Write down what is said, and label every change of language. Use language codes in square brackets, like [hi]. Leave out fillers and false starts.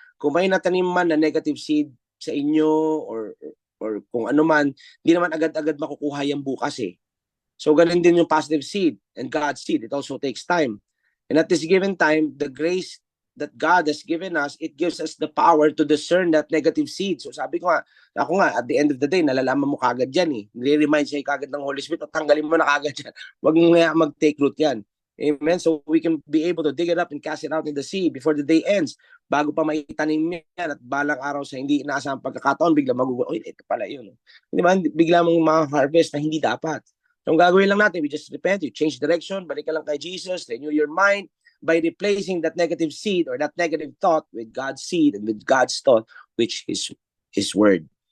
[tl] Kung may natanim man na negative seed sa inyo or kung ano man, hindi naman agad-agad makukuha yan bukas eh. [en] So ganun din yung positive seed and God's seed. It also takes time. And at this given time, the grace that God has given us, it gives us the power to discern that negative seed. [tl] So sabi ko nga, ako nga, [en] at the end of the day, [tl] nalalaman mo kagad yan eh. Nire-remind siya kagad ng Holy Spirit, o tanggalin mo na kagad yan. Huwag mo nga mag-take root yan. [en] Amen? So we can be able to dig it up and cast it out in the sea before the day ends. [tl] Bago pa maitanim yan at balang araw sa hindi inaasahang pagkakataon, bigla magugulat, oy, ito pala yun. Hindi ba? Bigla mong ma-harvest na hindi dapat. [en] So ang gagawin lang natin, we just repent, you change direction, [tl] balik ka lang kay Jesus, [en] renew your mind by replacing that negative seed or that negative thought with God's seed and with God's thought, which is His word.